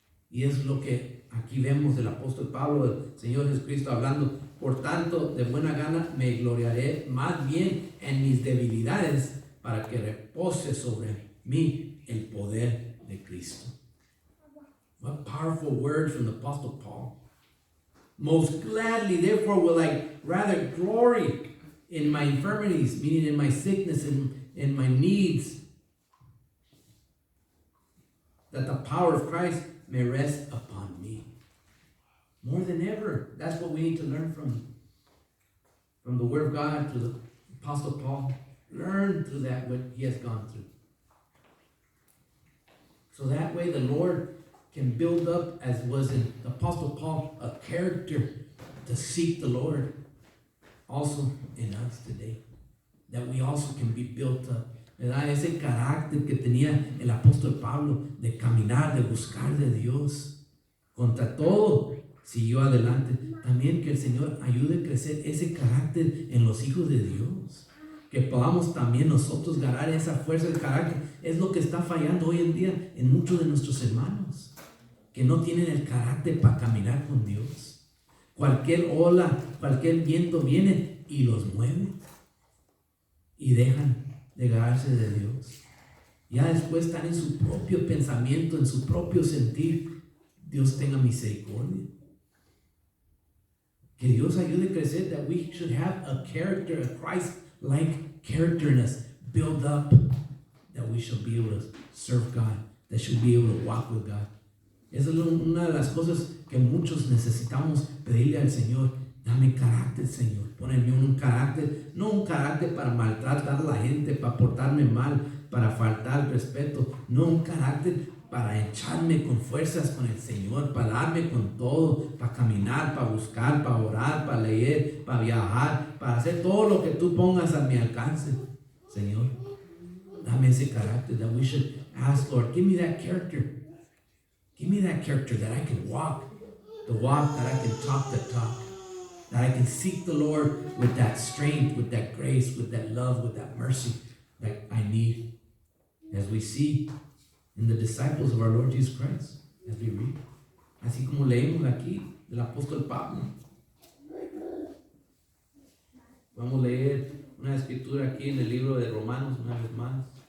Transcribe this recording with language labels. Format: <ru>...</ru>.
<es>Y es lo que aquí vemos del apóstol Pablo, del Señor Jesucristo hablando. Por tanto, de buena gana me gloriaré más bien en mis debilidades para que repose sobre mí el poder de Cristo.</es> <en>What powerful words from the Apostle Paul. Most gladly, therefore, will I rather glory in my infirmities, meaning in my sickness and in my needs, that the power of Christ may rest upon me. More than ever, that's what we need to learn from the Word of God to the Apostle Paul. Learn through that what he has gone through. So that way the Lord can build up, as was in the Apostle Paul, a character to seek the Lord also in us today. That we also can be built up.</en> <es>¿Verdad? Ese carácter que tenía el apóstol Pablo de caminar, de buscar de Dios. Contra todo, siguió adelante. También que el Señor ayude a crecer ese carácter en los hijos de Dios. Que podamos también nosotros ganar esa fuerza de carácter. Es lo que está fallando hoy en día en muchos de nuestros hermanos. Que no tienen el carácter para caminar con Dios. Cualquier ola, cualquier viento viene y los mueve. Y dejan de agarrarse de Dios. Ya después están en su propio pensamiento, en su propio sentir. Dios tenga misericordia. Que Dios ayude a crecer,</es> <en>that we should have a character, a Christ-like character in us, build up, that we shall be able to serve God, that should be able to walk with God.</en> <es>Esa es una de las cosas que muchos necesitamos pedirle al Señor. Dame carácter, Señor. Ponme un carácter, no un carácter para maltratar a la gente, para portarme mal, para faltar respeto. No, un carácter para echarme con fuerzas con el Señor, para darme con todo, para caminar, para buscar, para orar, para leer, para viajar, para hacer todo lo que tú pongas a mi alcance, Señor. Dame ese carácter,</es> <en>that we should ask, Lord, give me that character. Give me that character that I can walk the walk, that I can talk the talk, that I can seek the Lord with that strength, with that grace, with that love, with that mercy that I need. As we see in the disciples of our Lord Jesus Christ, as we read.</en> <es>Así como leemos aquí del apóstol Pablo. Vamos a leer una escritura aquí en el libro de Romanos una vez más.</es>